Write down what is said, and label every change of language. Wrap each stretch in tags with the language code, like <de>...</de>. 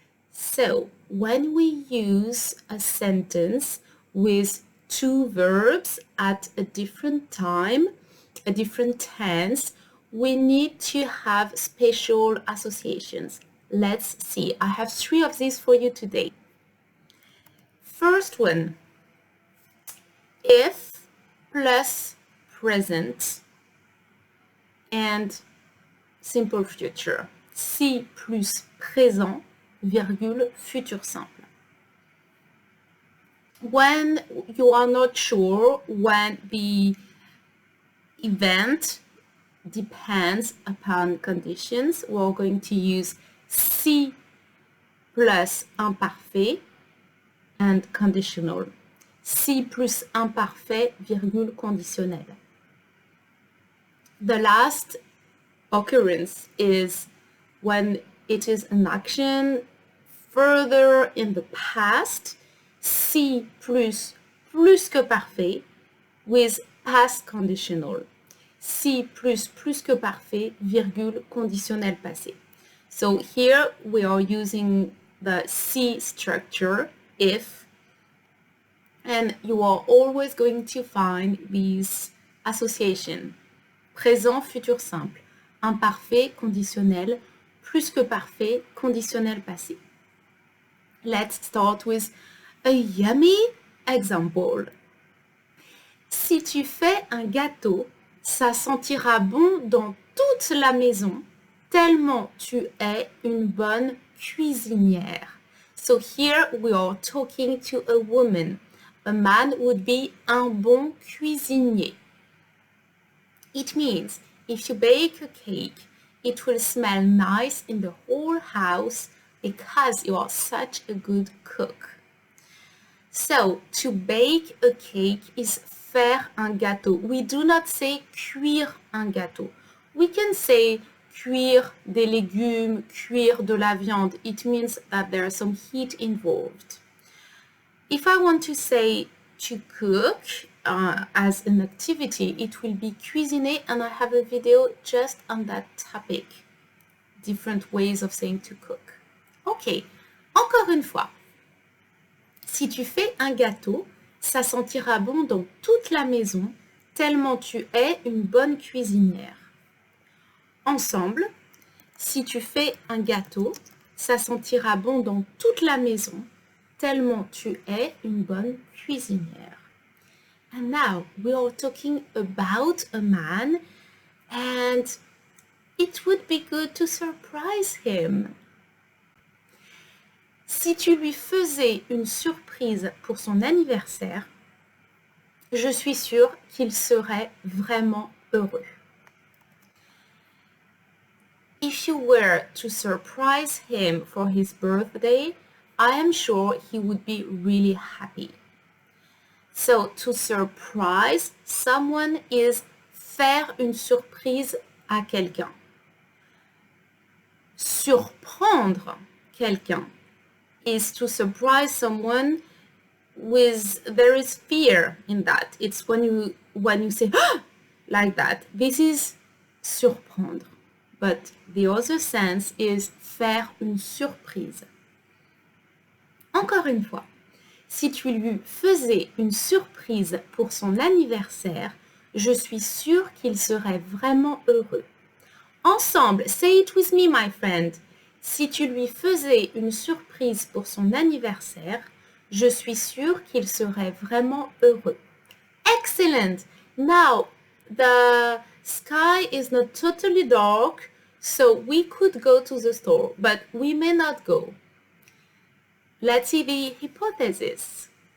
<en>So, when we use a sentence with two verbs at a different time, a different tense, we need to have special associations. Let's see. I have three of these for you today. First one, if plus present and simple future.</en> <fr>Si plus présent, virgule, futur simple.</fr> <en>When you are not sure when the event depends upon conditions, we're going to use</en> <fr>si plus imparfait</fr> <en>and conditional.</en> <fr>Si plus imparfait, virgule, conditionnel.</fr> <en>The last occurrence is when it is an action further in the past,</en> <fr>si plus que parfait</fr> <en>with past conditional.</en> <fr>Si plus que parfait, virgule, conditionnel passé.</fr> <en>So here we are using the si structure, if, and you are always going to find these associations.</en> <fr>Présent, futur simple. Imparfait, conditionnel. Plus que parfait, conditionnel passé.</fr> <en>Let's start with a yummy example.</en> <fr>Si tu fais un gâteau, ça sentira bon dans toute la maison, tellement tu es une bonne cuisinière.</fr> <en>So here we are talking to a woman. A man would be</en> <fr>un bon cuisinier.</fr> <en>It means if you bake a cake, it will smell nice in the whole house because you are such a good cook. So, to bake a cake is</en> <fr>faire un gâteau.</fr> <en>We do not say</en> <fr>cuire un gâteau.</fr> <en>We can say</en> <fr>cuire des légumes, cuire de la viande.</fr> <en>It means that there is some heat involved. If I want to say to cook as an activity, it will be cuisiner, and I have a video just on that topic. Different ways of saying to cook.</en> <fr>Ok, encore une fois. Si tu fais un gâteau, ça sentira bon dans toute la maison, tellement tu es une bonne cuisinière. Ensemble, si tu fais un gâteau, ça sentira bon dans toute la maison, tellement tu es une bonne cuisinière.</fr> <en>And now we are talking about a man, and it would be good to surprise him.</en> <fr>Si tu lui faisais une surprise pour son anniversaire, je suis sûre qu'il serait vraiment heureux.</fr> <en>If you were to surprise him for his birthday, I am sure he would be really happy. So, to surprise someone is</en> <fr>faire une surprise à quelqu'un. Surprendre quelqu'un</fr> <en>is to surprise someone with, there is fear in that. It's when you say ah! Like that. This is surprendre. But the other sense is</en> <fr>faire une surprise. Encore une fois, si tu lui faisais une surprise pour son anniversaire, je suis sûre qu'il serait vraiment heureux. Ensemble,</fr> <en>say it with me, my friend.</en> <fr>Si tu lui faisais une surprise pour son anniversaire, je suis sûre qu'il serait vraiment heureux.</fr> <en>Excellent! Now, the sky is not totally dark, so we could go to the store, but we may not go. Let's see the hypothesis.</en>